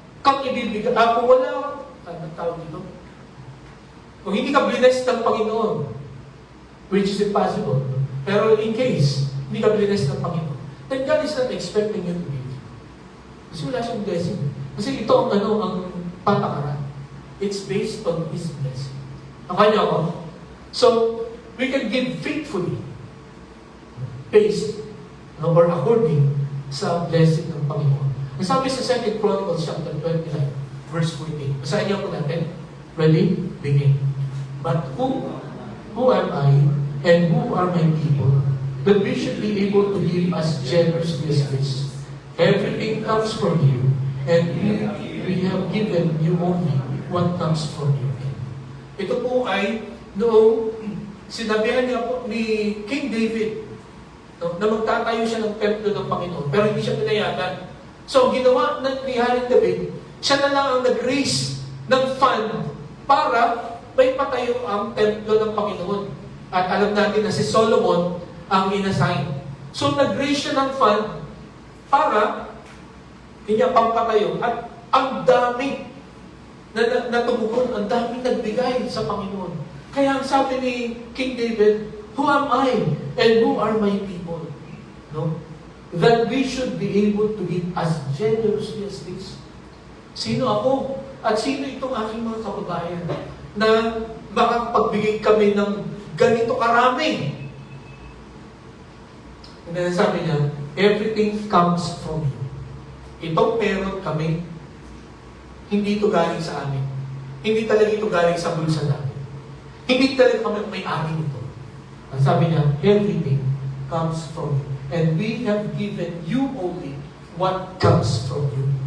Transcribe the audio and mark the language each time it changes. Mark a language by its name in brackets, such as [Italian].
[Filipino] kang ibibigay, kung wala, anong tawag dito? Kung hindi ka [English] blessed [Filipino] ng Panginoon, [English] which is impossible, pero in case, hindi ka blessed ng Panginoon, then God is not expecting you to give. [Filipino] Kasi wala siyang blessing. Kasi ito ang ang patakaran. [English] It's based on His blessing. [Filipino] Nakanya ako? [English] So, we can give faithfully based or according [Filipino] sa blessing ng Panginoon. Ang sabi sa 2 Chronicles chapter 29, verse 14. Basahin niyo po natin. [English] Ready? Begin. But who am I and who are my people that we should be able to give as generously as this? Everything comes from you, and we have given you only what comes from you. [Filipino] Ito po ay noong sinabihan niya po ni King David na magtatayo siya ng templo ng Panginoon, pero hindi siya pinayagan. So, ginawa ng ni Haring David, siya na lang ang nag-raise ng fund para may patayo ang templo ng Panginoon. At alam natin na si Solomon ang inassign. So, nag-raise siya ng fund para hindi niya pampatayo. At ang dami na tumugon, ang dami nagbigay sa Panginoon. Kaya ang sabi ni [English] King David, who am I and who are my people? No? That we should be able to give as generously as this. [Filipino] Sino ako? At sino itong aking mga kababayan na makapagbigay kami ng ganito karami? [English] And then [Filipino] sabi niya, [English] everything comes from you. [Filipino] Itong meron kami, hindi ito galing sa amin. Hindi talaga ito galing sa bulsa namin. Hindi talaga kami may-ari nito. Ang sabi niya, [English] everything comes from you. And we have given you only what comes from you.